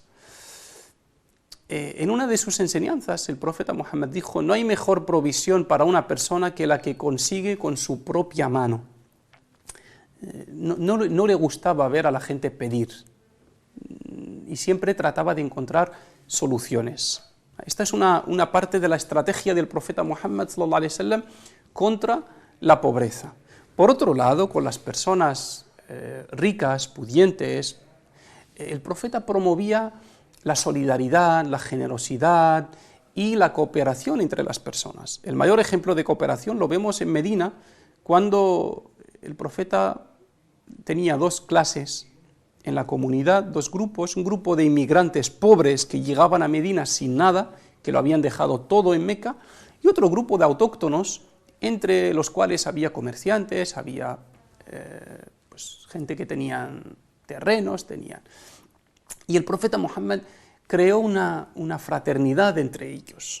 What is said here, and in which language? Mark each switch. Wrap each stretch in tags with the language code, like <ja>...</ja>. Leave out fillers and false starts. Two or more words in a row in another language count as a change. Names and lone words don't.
<es>En una de sus enseñanzas, el profeta Muhammad dijo: no hay mejor provisión para una persona que la que consigue con su propia mano. No le gustaba ver a la gente pedir y siempre trataba de encontrar soluciones. Esta es una parte de la estrategia del profeta Muhammad</es> <ar>صلى الله عليه وسلم</ar> <es>contra la pobreza. Por otro lado, con las personas ricas, pudientes, el profeta promovía la solidaridad, la generosidad y la cooperación entre las personas. El mayor ejemplo de cooperación lo vemos en Medina, cuando el profeta tenía dos clases en la comunidad, dos grupos, un grupo de inmigrantes pobres que llegaban a Medina sin nada, que lo habían dejado todo en Meca, y otro grupo de autóctonos, entre los cuales había comerciantes, había pues, gente que tenían terrenos, Y el profeta Muhammad creó una fraternidad entre ellos.</es>